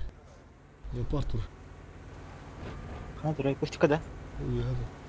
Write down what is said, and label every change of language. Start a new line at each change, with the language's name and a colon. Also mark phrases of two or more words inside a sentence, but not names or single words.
Russian: Леопард уже.
Turkish: Ha buraya koştuk da.
Russian: Ой, гада.